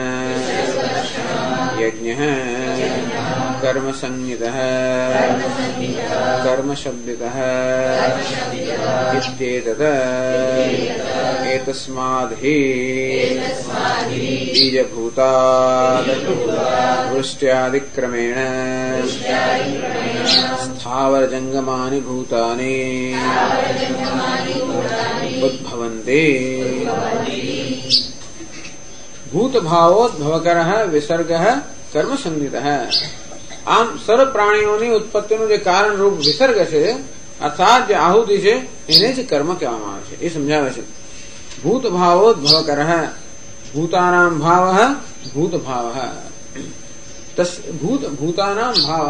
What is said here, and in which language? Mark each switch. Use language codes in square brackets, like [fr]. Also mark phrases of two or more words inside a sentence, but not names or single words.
[sa] यज्ञः कर्मसंज्ञितः कर्मशब्दितः इत्येतत् एतस्माद्धि बीजभूतात् वृष्ट्यादिक्रमेण स्थावरजंगमानि भूतानि उद्भवन्ति. ભૂતભાવોદ્ભવકરઃ વિસર્ગઃ કર્મસંજ્ઞિતઃ. [gu] આમ સર્વ પ્રાણીઓની ઉત્પત્તિનું જે કારણ રૂપ વિસર્ગ છે અર્થાત જે આહુતિ છે એને જ કર્મ કહેવામાં આવે છે. એ સમજાવે છે. [sa] ભૂતભાવોદ્ભવકરઃ ભૂતાનાં ભાવઃ ભૂતભાવઃ ભૂતાનાં ભાવઃ.